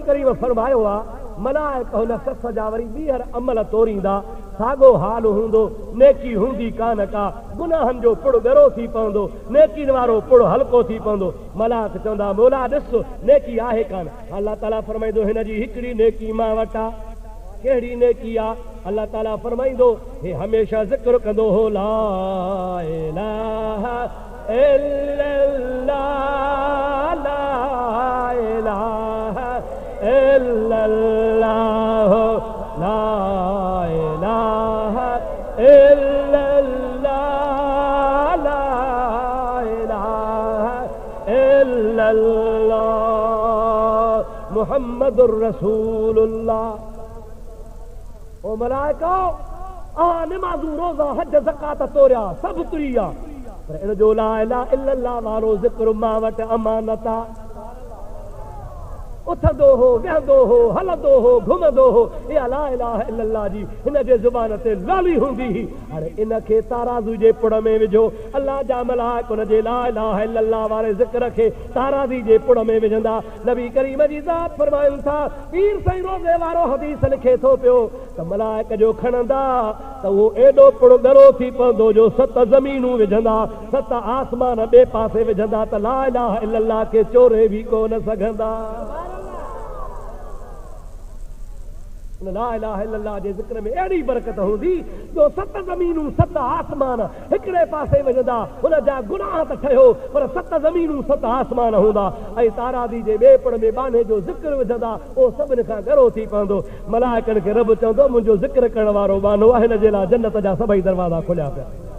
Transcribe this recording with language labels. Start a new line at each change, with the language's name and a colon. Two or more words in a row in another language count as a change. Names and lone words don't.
Sindhi: करीम फरमायो आहे मलाइक हुन शख़्स जा वरी ॿीहर अमल तोरींदा साॻो हाल हूंदो नेकी हूंदी कान का गुनाहनि जो पुड़ ॻरो थी पवंदो नेकीन वारो पुड़ हल्को थी पवंदो मलाइक चवंदा मौला ॾिस नेकी आहे कान अल्लाह ताला फरमाईंदो हिन जी हिकिड़ी नेकी मां वटां कहिड़ी नेकी आहे अल्लाह ताला फरमाईंदो हे हमेशह ज़िक्र कंदो हो
Arabic: لا إله إلا الله لا إله إلا الله لا إله إلا الله لا إله إلا الله محمد رسول الله
Sindhi: ओ मलाइका आ निमाज़ूं रोज़ा हज ज़कात तोरिया सभु तुरी आहे पर इन जो
Arabic: لا إله إلا الله
Sindhi: वारो ज़िक्र मां वटि अमानत आहे उथंदो हो, वेहंदो हो, हलंदो हो, घुमंदो हो, इहा
Arabic: لا إله إلا الله
Sindhi: जी हिन जे ज़ुबान ते लाली हूंदी हुई। हाणे इन खे ताराज़ू जे पुड़ में विझो। अल्लाह जा मलाइक उन जे
Arabic: لا إله إلا الله
Sindhi: वारे ज़िक्र खे ताराज़ी जे पुड़ में विझंदा। नबी करीम जी ज़ात फरमाइनि था, पीर साईं रोज़े वारो हदीस लिखे थो पियो त मलाइक जो खणंदा त उहो एॾो पुड़ ॻरो थी पवंदो जो 7 ज़मीनूं विझंदा, 7 आसमान ॿिए पासे विझंदा त
Arabic: لا إله إلا الله
Sindhi: खे चोरे बि कोन सघंदा।
Arabic: لا إله إلا الله
Sindhi: जे ज़िक्र में अहिड़ी बरकत हूंदी जो 7 ज़मीनूं 7 आसमान हिकिड़े पासे विझंदा, हुन जा गुनाह त ठहियो पर 7 ज़मीनूं 7 आसमान हूंदा। ऐं ताराज़ी जे ॿिए पुड़ में बाने जो ज़िक्र विझंदा, उहो सभिनि खां ॻरो थी पवंदो। मलाइकनि खे रब चवंदो, मुंहिंजो ज़िक्र करण वारो बानो आहे, हिन जे लाइ जन्नत जा सभई दरवाज़ा खुलिया पिया।